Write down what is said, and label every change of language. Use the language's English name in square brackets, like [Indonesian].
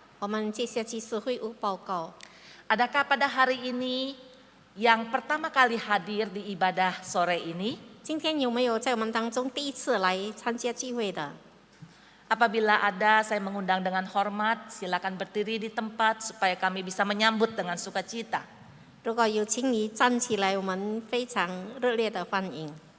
[Chinese] 我们接下去是会务报告。 [Indonesian] Adakah pada hari ini yang pertama kali hadir di ibadah sore ini? [Chinese] 今天有没有在我们当中第一次来参加聚会的？ [Indonesian] Apabila ada, saya mengundang dengan hormat, silakan berdiri di tempat supaya kami bisa menyambut dengan sukacita. [Chinese] 如果有，请你站起来，我们非常热烈的欢迎。